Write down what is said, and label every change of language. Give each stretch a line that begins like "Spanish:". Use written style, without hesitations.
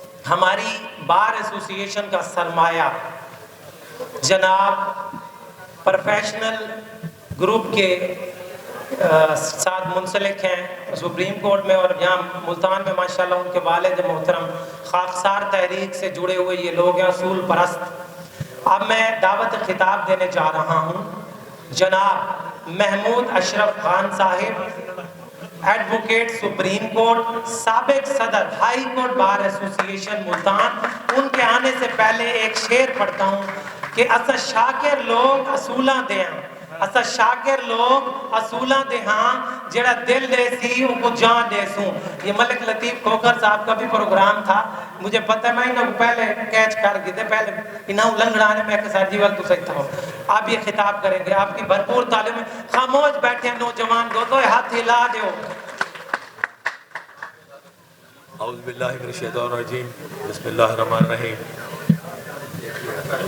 Urdu: ہماری بار ایسوسی ایشن کا سرمایہ جناب پروفیشنل گروپ کے ساتھ منسلک ہیں سپریم کورٹ میں، اور یہاں ملتان میں ماشاءاللہ ان کے والد محترم خاکسار تحریک سے جڑے ہوئے یہ لوگ ہیں، اصول پرست. اب میں دعوت خطاب دینے جا رہا ہوں جناب محمود اشرف خان صاحب، ایڈوکیٹ سپریم کورٹ، سابق صدر ہائی کورٹ بار ایسوسی ایشن ملتان. ان کے آنے سے پہلے ایک شعر پڑھتا ہوں کہ
Punjabi: اسا شاکر لوگ اصولاں دے ہاں، اسا شاکر لوگ اصولاں دے ہاں، جڑا دل دے سی ان کو جان دے سوں.
Urdu: یہ ملک لطیف کھوکھر صاحب کا بھی پروگرام تھا، مجھے پتہ ہے میں انہوں کو پہلے کیچ کر گئے تھے، پہلے انہوں لنگڑانے میں کہ سر جی وقت تو صحیح تھا. آپ یہ خطاب کریں گے، آپ کی بھرپور تعلیم ہے. خاموش بیٹھے ہیں نوجوان دوستو، ہاتھ ہلا دیو.
Arabic: اعوذ باللہ من الشیطان الرجیم، بسم اللہ الرحمن الرحیم.